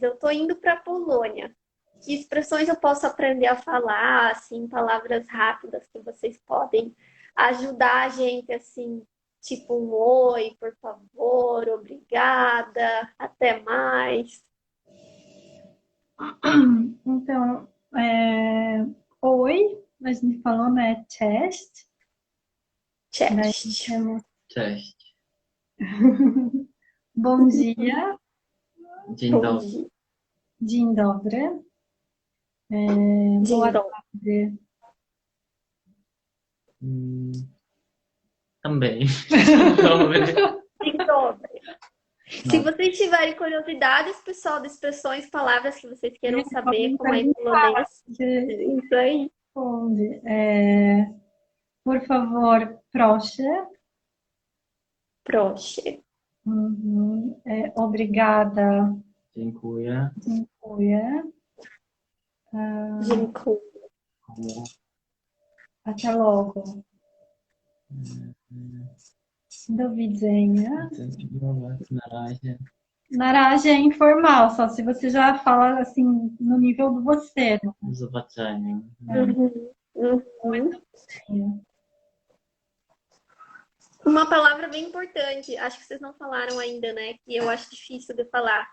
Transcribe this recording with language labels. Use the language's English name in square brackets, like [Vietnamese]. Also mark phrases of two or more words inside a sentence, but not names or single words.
[Portuguese] Eu estou indo para a Polônia. Que expressões eu posso aprender a falar, assim, palavras rápidas que vocês podem ajudar a gente, assim, tipo um oi, por favor, obrigada, até mais. Então, oi, a gente falou, né? [Polish] Cześć. Daí Cześć. [Portuguese] temos [Polish] Cześć. [Portuguese] bom dia, [Polish] Dzień [Portuguese] Bom [Polish] dobry. [Portuguese] dia. [Polish] dzień dobry, Dzień [Portuguese] boa [Polish] dobry. [Portuguese] tarde. Também. [Polish] Dzień dobry. Dzień dobry. [Portuguese] Se vocês tiverem curiosidades, pessoal, de expressões, palavras que vocês queiram saber como é em polonês, isso aí. Responde. Por favor, [Polish] proszę. Proszę. [Portuguese] Uhum. Obrigada, [Polish] Dziękuję. dziękuję. Dziękuję. [Portuguese] Até logo. [Polish] Do widzenia. Na razie. Na razie [Portuguese] é informal, só se você já fala assim no nível do você. [Polish] Do zobaczenia. [Portuguese] Uhum. Uhum. Uma palavra bem importante, acho que vocês não falaram ainda, né? Que eu acho difícil de falar.